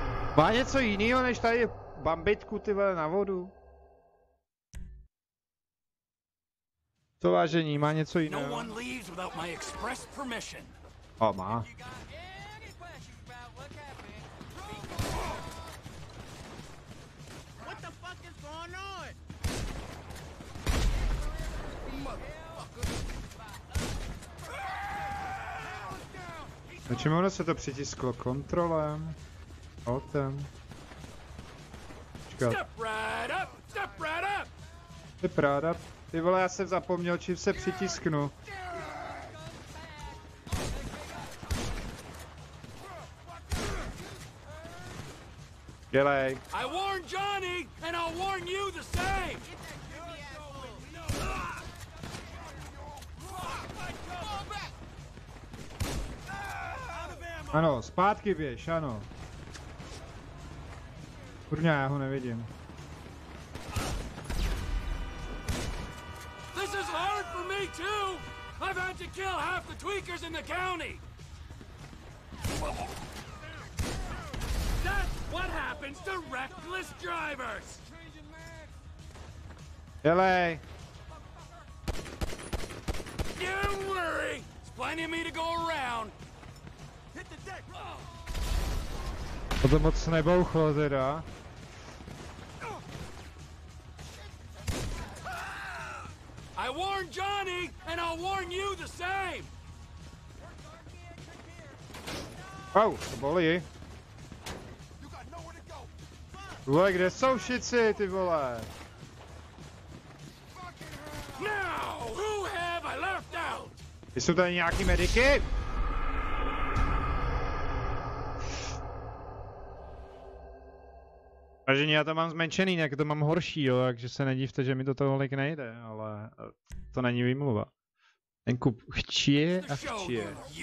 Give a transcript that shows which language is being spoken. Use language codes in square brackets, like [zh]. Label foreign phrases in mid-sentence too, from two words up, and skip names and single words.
[cs] Má něco jiného než tady bambitku, ty vole, na vodu? To vážení, má něco jiného? [en] No one leaves without my express permission. [cs] O, má. [en] What the fuck is going on? [cs] Na čem ono se to přitisklo? Kontrolem? Altem? Počkat. [en] Step right up. [cs] Ty vole, já jsem zapomněl, čím se přitisknu. Dělej. [en] I warned Johnny, and I'll warn you the same. [cs] Ano, zpátky běž, ano. Kurňa, já ho nevidím. [en] This is hard for me too. I've had to kill half the tweakers in the county. That's what happens to reckless drivers. [cs] Dělej. [en] Don't worry. There's plenty of me to go around. Hit the deck. [cs] To moc nebouchlo teda. [en] I warned Johnny, and I'll warn you the same. [cs] Au, to bolí. Vole, kde jsou šici, ty vole? [en] Now, who have I left out? [cs] Jsou tady nějaký mediky? Vážení, já to mám zmenšený, nějak to mám horší, jo, takže se nedívte, že mi to tolik nejde, ale to není výmluva. Ten kup chčije a chčije.